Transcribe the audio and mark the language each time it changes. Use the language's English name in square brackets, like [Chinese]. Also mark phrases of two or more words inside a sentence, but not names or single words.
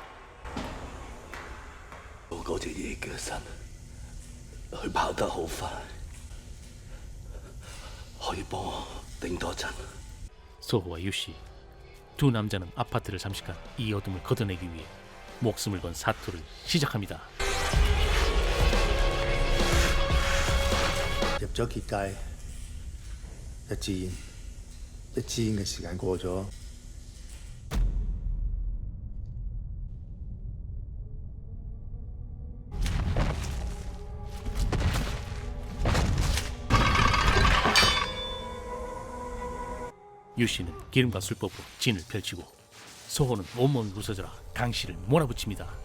[Cantonese] 嗰隻野腳神，佢跑得好快，可以幫我頂多陣。 [Korean] 소호와 유씨 두 남자는 아파트를 잠식한 이 어둠을 걷어내기 위해 목숨을 건 사투를 시작합니다. [Cantonese] 入咗結界，一支煙嘅時間過咗， [Korean] 유씨는 기름과 술법으로 진을 펼치고 소호는 온몸을 부서져라 강씨를 몰아붙입니다.